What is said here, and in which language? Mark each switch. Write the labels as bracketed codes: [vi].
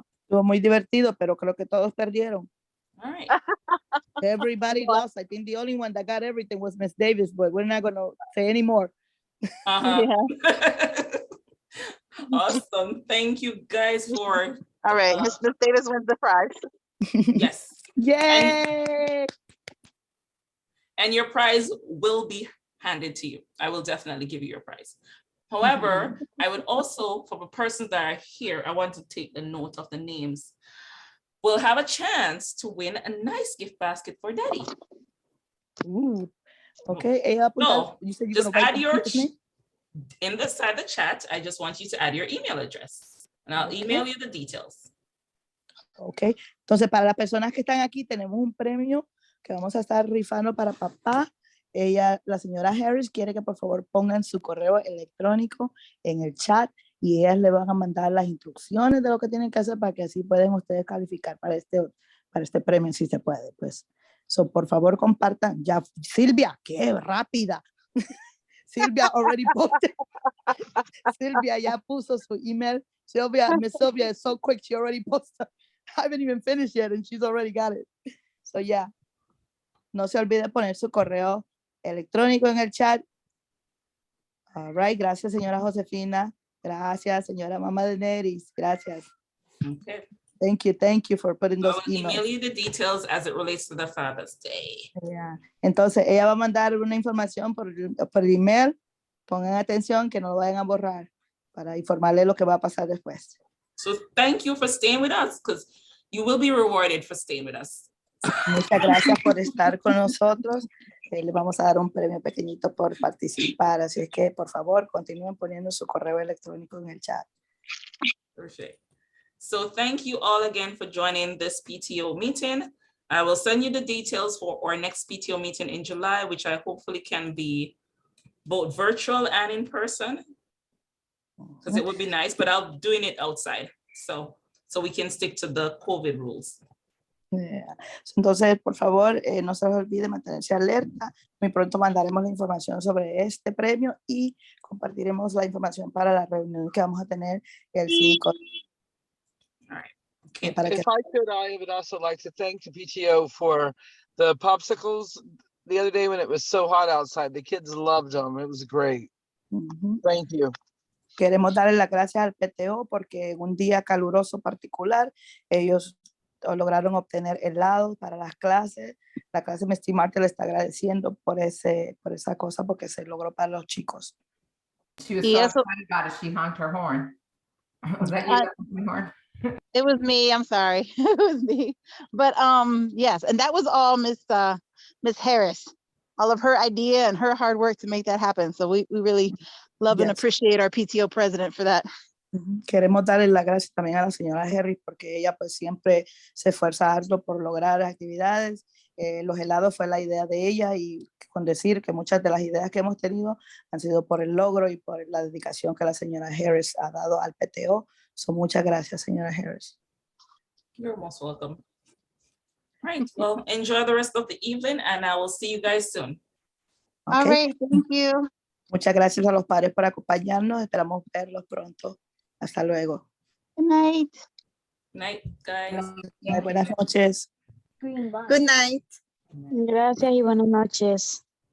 [es] Estuvo muy divertido, pero creo que todos perdieron. [en] All right. Everybody lost. I think the only one that got everything was Miss Davis, but we're not going to say any more. Uh-huh. Yeah. Awesome. Thank you guys for, All right, Miss Davis wins the prize. yes. Yay! And your prize will be handed to you. I will definitely give you your prize. However, I would also, for the persons that are here, I want to take a note of the names. We'll have a chance to win a nice gift basket for Daddy. Ooh. Okay, [es] ella apunta- [en] No, you said you're just gonna write add your, his name? in the side of the chat, I just want you to add your email address. And I'll Okay. email you the details. [es] Ok, entonces para las personas que están aquí tenemos un premio que vamos a estar rifando para papá. Ella, la señora Harris, quiere que por favor pongan su correo electrónico en el chat y ellas le van a mandar las instrucciones de lo que tienen que hacer para que así pueden ustedes calificar para este premio si se puede. Pues, so, por favor compartan. Ya, Silvia, qué rápida. [en] Silvia already posted. [es] Silvia ya puso su email. [en] Miss Sylvia is so quick. She already posted. I haven't even finished yet and she's already got it. So yeah. [es] No se olvide poner su correo electrónico en el chat. [en] All right. [es] Gracias, señora Josefina. Gracias, señora Mamá de Neris. Gracias. [en] Okay. Thank you for putting I those will email emails. you the details as it relates to the Father's Day. Yeah. [es] Entonces, ella va a mandar una información por email. Pongan atención que no lo vayan a borrar para informarle lo que va a pasar después. [en] So thank you for staying with us because you will be rewarded for staying with us. [es] Muchas gracias por estar con nosotros. Le vamos a dar un premio pequeñito por participar. Así es que, por favor, continúen poniendo su correo electrónico en el chat. [en] Perfect. So thank you all again for joining this PTO meeting. I will send you the details for our next PTO meeting in July, which I hopefully can be both virtual and in person, because it would be nice, but I'm doing it outside. So we can stick to the COVID rules. Yeah. [es] Entonces, por favor, no se les olvide mantenerse alerta. Muy pronto mandaremos la información sobre este premio y compartiremos la información para la reunión que vamos a tener el 5. [en] All right. Okay. [es] Para que [en] If I could, I would also like to thank the PTO for the popsicles the other day when it was so hot outside. The kids loved them. It was great. Thank you. [es] Queremos darle las gracias al PTO porque en un día caluroso particular ellos lograron obtener helado para las clases. La clase Mr. Martel le está agradeciendo por esa cosa porque se logró para los chicos. [en] She was so excited about it, she honked her horn. Was that you that honked my horn? It was me, I'm sorry. It was me. But yes, and that was all Miss Harris, all of her idea and her hard work to make that happen. So we really love and appreciate our PTO president for that. [es] Queremos darle las gracias también a la señora Harris porque ella pues siempre se esfuerza harto por lograr actividades. Los helados fue la idea de ella y con decir que muchas de las ideas que hemos tenido han sido por el logro y por la dedicación que la señora Harris ha dado al PTO. So, muchas gracias, señora Harris. [en] You're most welcome. All right, well, enjoy the rest of the evening and I will see you guys soon. All right, thank you. [es] Muchas gracias a los padres por acompañarnos. Esperamos verlos pronto. Hasta luego. [en] Good night. Night, guys. [es] Buenas noches. [en] Good night. [es] Gracias y buenas noches.